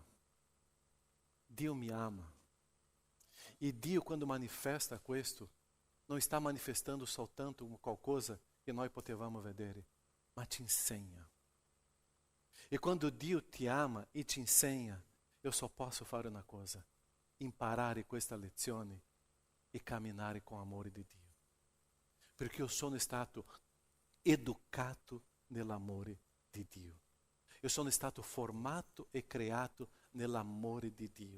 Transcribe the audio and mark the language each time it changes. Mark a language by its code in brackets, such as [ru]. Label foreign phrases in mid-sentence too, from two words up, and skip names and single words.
[it] Dio mi ama. E Dio, quando manifesta questo, non sta manifestando soltanto qualcosa che noi potevamo vedere, ma ti insegna. E quando Dio ti ama e ti insegna, [pt] eu só posso [it] fare una cosa: imparare questa lezione e camminare con amore di Dio. Perché io sono stato educato nell'amore di Dio. Io sono stato formato e creato nell'amore di Dio.